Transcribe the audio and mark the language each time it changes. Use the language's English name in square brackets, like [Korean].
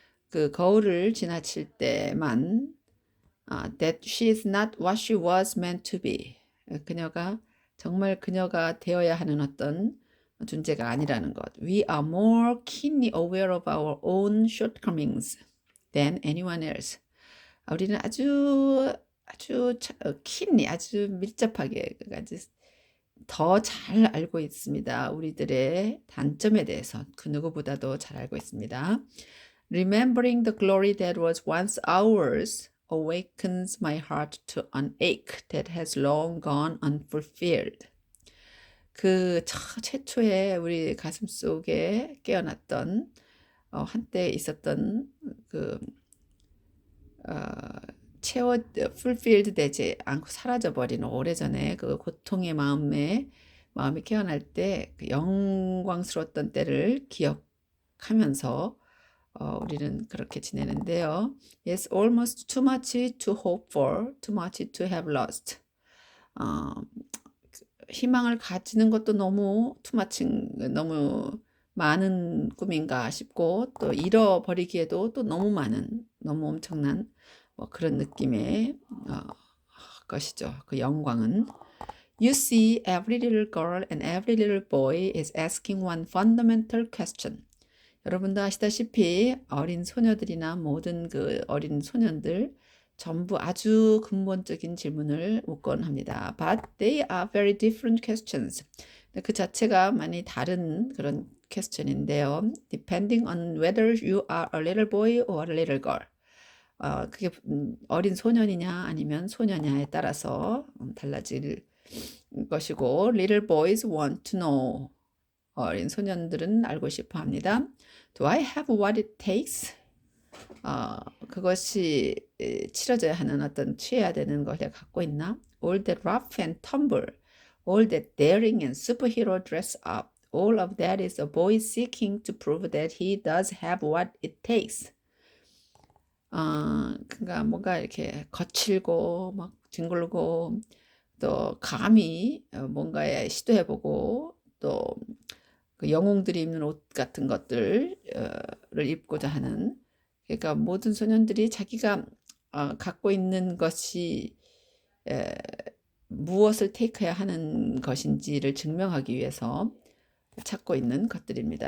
[Korean] 그 거울을 지나칠 때만 [English] that she is not what she was meant to be. [Korean] 그녀가 정말 그녀가 되어야 하는 어떤 존재가 아니라는 것. [English] We are more keenly aware of our own shortcomings than anyone else. [Korean] 우리는 아주 keenly 아주 밀접하게 아주 더 잘 알고 있습니다. 우리들의 단점에 대해서 그 누구보다도 잘 알고 있습니다. [English] Remembering the glory that was once ours awakens my heart to an ache that has long gone unfulfilled. [Korean] 그 최초에 우리 가슴 속에 깨어났던 한때 있었던 그 fulfilled 되지 않고 사라져버린 오래전에 그 고통의 마음이 깨어날 때 그 영광스러웠던 때를 기억하면서 우리는 그렇게 지내는데요. [English] Yes, almost too much to hope for, too much to have lost. [Korean] 희망을 가지는 것도 너무 [English] too much, [Korean] 너무 많은 꿈인가 싶고 또 잃어버리기에도 또 너무 많은, 너무 엄청난 뭐 그런 느낌의 것이죠. 그 영광은. [English] You see, every little girl and every little boy is asking one fundamental question. [Korean] 여러분도 아시다시피 어린 소녀들이나 모든 그 어린 소년들 전부 아주 근본적인 질문을 묻곤 합니다. [English] But they are very different questions. [Korean] 그 자체가 많이 다른 그런 퀘스천인데요. [English] Depending on whether you are a little boy or a little girl. [Korean] 그게 어린 소년이냐 아니면 소녀냐에 따라서 달라질 것이고 [English] Little boys want to know. [Korean] 어린 소년들은 알고 싶어 합니다. [English] Do I have what it takes? [Korean] 그것이 치러져야 하는 어떤 취해야 되는 걸 내가 갖고 있나? [English] All that rough and tumble, all that daring and superhero dress up, all of that is a boy seeking to prove that he does have what it takes. [Korean] 그러니까 뭔가 이렇게 거칠고 막 뒹굴고 또 감히 뭔가에 시도해보고 또 그 영웅들이 입는 옷 같은 것들을 입고자 하는 그러니까 모든 소년들이 자기가 갖고 있는 것이 무엇을 테이크해야 하는 것인지를 증명하기 위해서 찾고 있는 것들입니다.